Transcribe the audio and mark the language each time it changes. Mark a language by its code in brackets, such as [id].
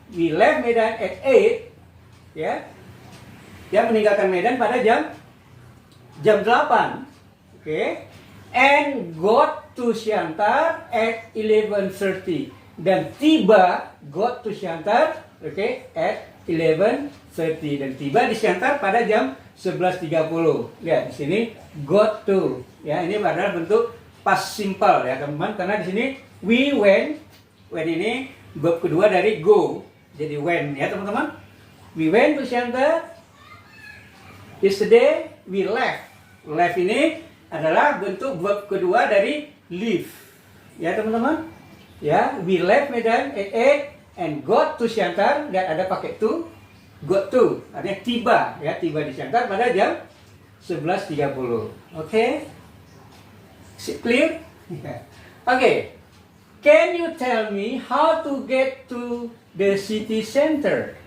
[en] We left Medan at 8, [id] ya, ya, meninggalkan Medan pada jam 8, oke, [en] and got to Siantar at 11:30, [id] dan tiba, got to Siantar, oke, at 11:30, dan tiba di Siantar pada jam 11:30. Lihat di sini got to, ya, ini adalah bentuk past simple, ya, teman-teman, karena di sini [en] we went [id] ini verb kedua dari go, jadi went, ya, teman-teman. [en] We went to Siantar yesterday. We left [id] ini adalah bentuk verb kedua dari leave, ya, teman-teman. [en] Ya, we left Medan at 8 and got to Siantar. [id] Lihat ada pakai to. Got to, artinya tiba, ya, tiba di Siantar pada jam 11:30. Oke? Clear? Oke. [en] Can you tell me how to get to the city center?